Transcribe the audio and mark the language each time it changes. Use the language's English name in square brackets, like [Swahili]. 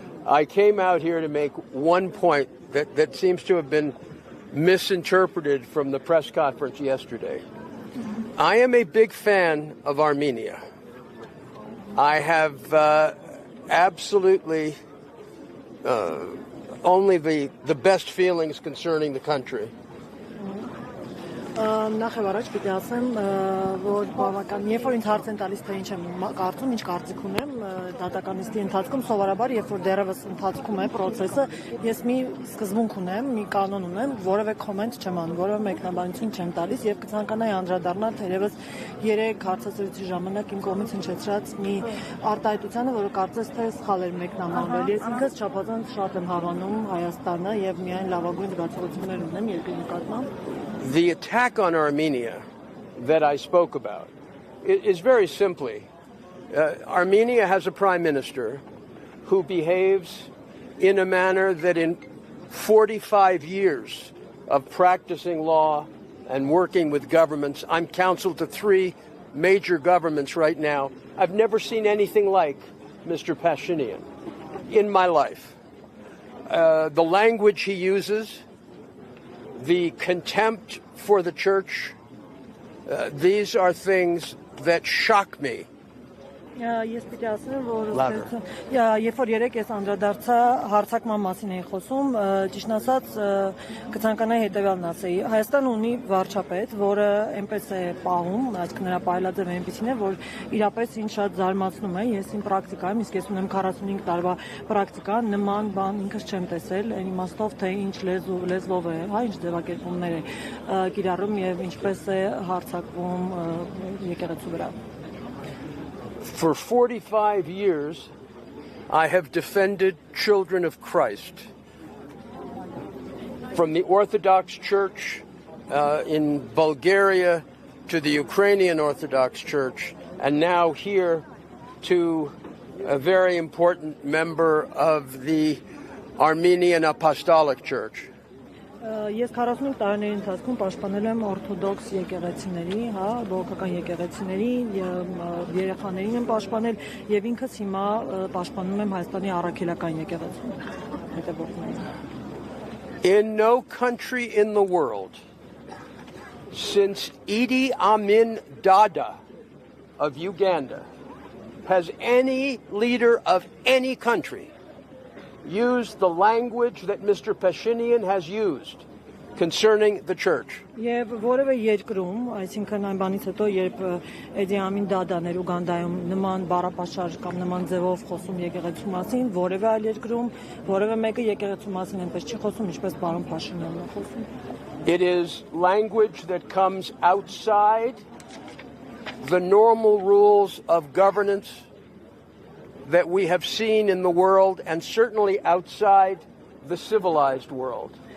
[English] I came out here to make one point that seems to have been misinterpreted from the press conference yesterday. I am a big fan of Armenia. I have absolutely only the best feelings concerning the country. [Armenian] Նախ պիտի ասեմ, որ բավական, երբ որ ինձ հարց են տալիս, թե ինչ եմ կարծում, ինչ կարծիք ունեմ, դատականիստի ընթացքում սովորաբար, երբ որ դեռևս ընթացքում է process-ը, ես մի սկզբունք ունեմ, մի կանոն ունեմ, որևէ comment չեմ անում, որևէ մեկնաբանություն չեմ տալիս եւ կցանկանայի անդրադառնալ թերևս 3 հարցազրույցի ժամանակ իմ կողմից հնչեցրած մի արտահայտությանը, որը կարծես թե սխալ էր մեկնաբանվել։ Ես ինքս չափազանց շատ եմ հավանում Հայաստանը եւ միայն լավագույն զգացողություններ ունեմ երկրի նկատմամբ։ [English] The attack on Armenia that I spoke about is very simply, Armenia has a prime minister who behaves in a manner that in 45 years of practicing law and working with governments, I'm counsel to 3 major governments right now. I've never seen anything like Mr. Pashinyan in my life. The language he uses, the contempt for the church, these are things that shock me. [Armenian] Ես պիտի ասեմ, որ երբ որ երեք ես անդրադարձա հարցակման մասին էի խոսում, ճիշտ ասած կցանկանայի հետևյալն ասեի։ Հայաստանը ունի վարչապետ, որը այնպես է պահում, այսինքն նրա պայելաձևը այնպեսին է, որ իրապես ինձ շատ զարմացնում է։ Ես իմ պրակտիկայում, իսկ ես ունեմ 45 տարվա պրակտիկա, նման բան ինքս չեմ տեսել, այն իմաստով, թե ինչ լեզվով է, հա, ինչ ձևակերպումներ է կիրառում եւ ինչպես է հարձակվում եկեղեցու վրա։ [English] For 45 years, I have defended children of Christ. From the Orthodox Church in Bulgaria to the Ukrainian Orthodox Church, and now here to a very important member of the Armenian Apostolic Church. [Armenian] Ես 45 տարիների ընթացքում պաշտպանել եմ օրթոդոքս եկեղեցիների, հա, բողոքական եկեղեցիների, երեխաներին եմ պաշտպանել եւ ինքս հիմա պաշտպանում եմ Հայաստանի առաքելական եկեղեցուն հետևորդներին։ [English] In no country in the world since Idi Amin Dada of Uganda has any leader of any country used the language that Mr. Pashinyan has used concerning the church. [Armenian] Եվ որևէ երկրում, այսինքն այն բանից հետո, երբ Էդի Ամին Դադան էր Ուգանդայում նման բառապաշարժ կամ նման ձևով խոսում եկեղեցու մասին, որևէ այլ երկրում, որևէ մեկը եկեղեցու մասին այնպես չի խոսում, ինչպես պարոն Փաշինյանն է խոսում։ [English] It is language that comes outside the normal rules of governance that we have seen in the world and certainly outside the civilized world.